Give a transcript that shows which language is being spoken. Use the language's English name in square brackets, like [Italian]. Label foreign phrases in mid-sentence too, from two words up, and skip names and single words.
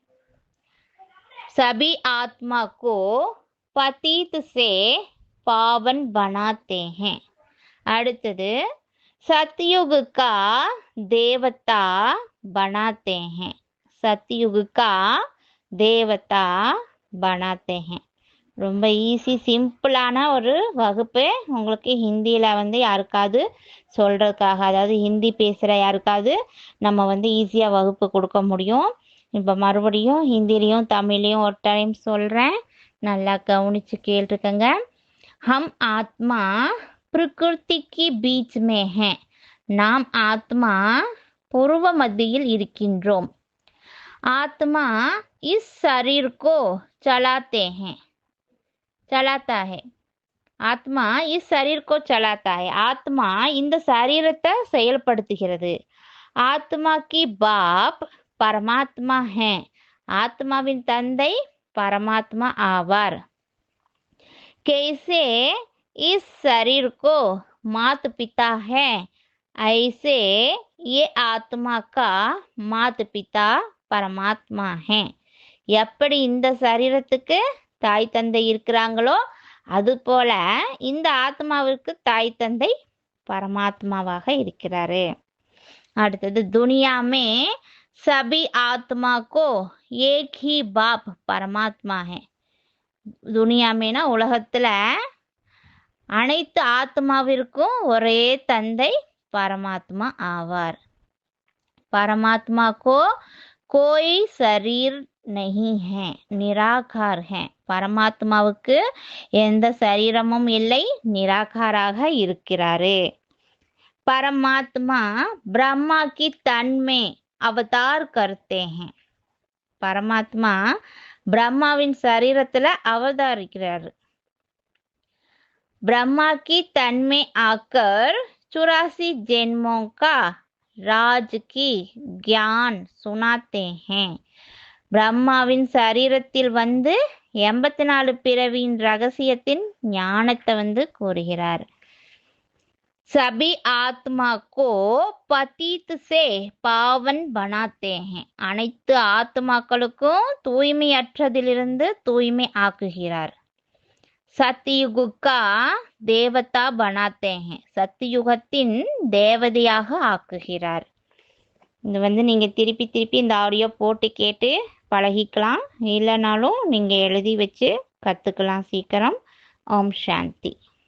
[Hindi] सभी आत्मा को पतित से पावन बनाते हैं அடுத்தது सतयुग का देवता बनाते हैं सतयुग का देवता बनाते हैं [Tamil] ரொம்ப ஈஸி சிம்பிளான ஒரு வகுப்பு உங்களுக்கு ஹிந்தியில் வந்து யாருக்காவது சொல்கிறதுக்காக அதாவது ஹிந்தி பேசுகிற யாருக்காவது நம்ம வந்து ஈஸியாக வகுப்பு கொடுக்க முடியும் இப்போ மறுபடியும் ஹிந்திலையும் தமிழ்லையும் ஒரு டைம் சொல்கிறேன் நல்லா கவனித்து கேட்டுக்கங்க हम [Hindi] आत्मा प्रकृति की बीच में है [Tamil] நாம் ஆத்மா [Hindi] पूर्व [Tamil] மத்தியில் இருக்கின்றோம் [Hindi] आत्मा इस शरीर को चलाते हैं चलाता है आत्मा इस शरीर को चलाता है आत्मा [Tamil] இந்த சரீரத்தை செயல்படுத்துகிறது [Hindi] आत्मा की बाप परमात्मा है [Tamil] ஆத்மாவின் தந்தை பரமாத்மா ஆவார் [Hindi] कैसे इस शरीर को माता पिता है ऐसे ये आत्मा का माता पिता परमात्मा है [Tamil] எப்படி இந்த சரீரத்துக்கு தாய் தந்தை இருக்கிறாங்களோ அதுபோல இந்த ஆத்மாவிற்கு தாய் தந்தை பரமாத்மாவாக இருக்கிறாரு அடுத்தது [Hindi] दुनिया में सभी आत्मा को एक ही बाप परमात्मा है दुनिया में ना உலகத்துல [Tamil] அனைத்து ஆத்மாவிற்கும் ஒரே தந்தை பரமாத்மா ஆவார் [Hindi] परमात्मा को कोई शरीर नहीं है निराकार है [Tamil] பரமாத்மாவுக்கு எந்த சரீரமும் இல்லை நிராகாராக இருக்கிறாரு [Hindi] परमात्मा ब्रह्मा की तन में अवतार करते हैं परमात्मा ब्रह्माவின் [Tamil] சரீரத்துல அவதரிக்கிறார் [Hindi] ब्रह्मा की तन में आकर 84 जन्मों का राज की ज्ञान सुनाते हैं [Tamil] பிரம்மாவின் சரீரத்தில் வந்து 84 பிறவியின் ரகசியத்தின் ஞானத்தை வந்து கூறுகிறார் [Hindi] सभी आत्मा को पतित से पावन बनाते हैं [Tamil] அனைத்து ஆத்மாக்களுக்கும் தூய்மையற்றதிலிருந்து தூய்மை ஆக்குகிறார் [Hindi] सतयुग का देवता बनाते हैं [Tamil] சத்தியுகத்தின் தேவதையாக ஆக்குகிறார் இது வந்து நீங்க திருப்பி திருப்பி இந்த ஆடியோ போட்டு கேட்டு பழகிக்கலாம் இல்லைனாலும் நீங்க எழுதி வச்சு கத்துக்கலாம் சீக்கிரம் ஓம் சாந்தி